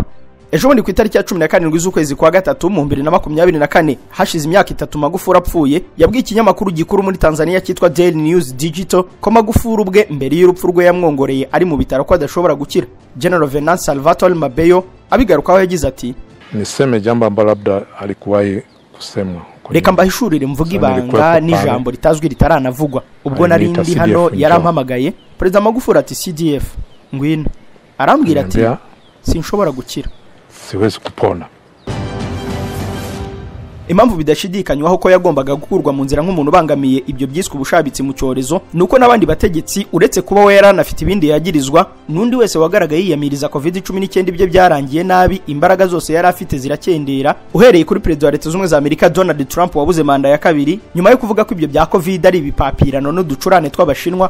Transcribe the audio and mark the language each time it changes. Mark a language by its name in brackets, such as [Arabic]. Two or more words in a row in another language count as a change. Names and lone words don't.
[Kinyarwanda] Ejo bundi ku itariki ya 17 z'ukwezi kwa gatatu mu 2024, hashize imyaka 3 Magufuli apfuye, yabwiye ikinyamakuru gikuru muri Tanzania cyitwa Daily News Digital ko Magufuli ubwe mbere y'urupfu rwe yamwongoreye ari mu bitaro ko adashobora gukira. General Venance Salvatore Mabeyo abigarukaho yagize ati, [Swahili] niseme jambo ambalo labda alikuwahi kusemwa. [Kinyarwanda] Reka mbahishurire mvuga ibanga n'ijambo ritazwi ritaranavugwa. Ubwo nari ndi hano yarampamagaye Perezida Magufuli ati CDF ngwino, arambwira ati sinshobora gukira, [Swahili] siwezi kupona. [Kinyarwanda] Impamvu bidashidikanywaho ko yagombaga gukurwa mu nzira nk'umuntu bangamiye ibyo byiswe ubushabitsi mu cyorezo nuko nabandi bategetsi uretse kuba we yaranafite ibindi yagirizwa, nundi wese wagaragaye yiyamiriza COVID-19 ibyo byarangiye nabi, imbaraga zose yari afite zirakendera, uhereye kuri Perezida wa Leta z'Ubumwe za Amerika Donald Trump wabuze manda ya kabiri nyuma yo kuvuga ko ibyo bya COVID ari ibipapirano n'uducurane tw'abashinwa.